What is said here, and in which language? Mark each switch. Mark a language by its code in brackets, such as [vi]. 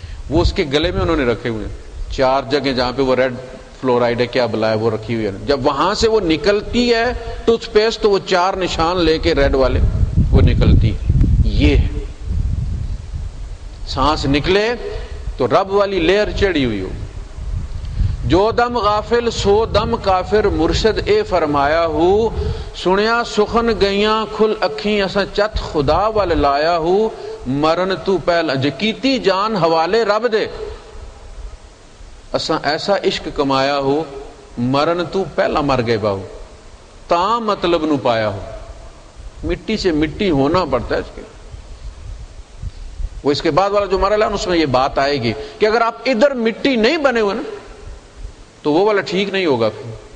[ur] وہ اس کے گلے میں انہوں نے رکھے ہوئے ہیں 4 جگہ جہاں پہ وہ ریڈ فلورائڈ ہے کیا بلا ہے وہ رکھی ہوئی ہے. جب وہاں سے وہ نکلتی ہے ٹوتھ پیسٹ تو وہ 4 نشان لے کے ریڈ والے وہ نکلتی ہے. یہ ہے سانس نکلے تو رب والی لیئر چڑھی ہوئی ہو. [pa] جو دم غافل سو دم کافر مرشد اے فرمایا ہو، سنیا سخن گئیاں کھل اکھیں اساں چت خدا وال لایا ہو. مرن تو پہلا جکیتی جان حوالے رب دے، اساں ایسا عشق کمایا ہو. مرن تو پہلا مر گئے باہو تاں مطلب نو پایا ہو. [ur] مٹی سے مٹی ہونا پڑتا ہے اس کے. وہ اس کے بعد والا جو مرحلہ ہے اس میں یہ بات آئے گی کہ اگر آپ ادھر مٹی نہیں بنے ہوئے نا تو وہ والا ٹھیک نہیں ہوگا پھر.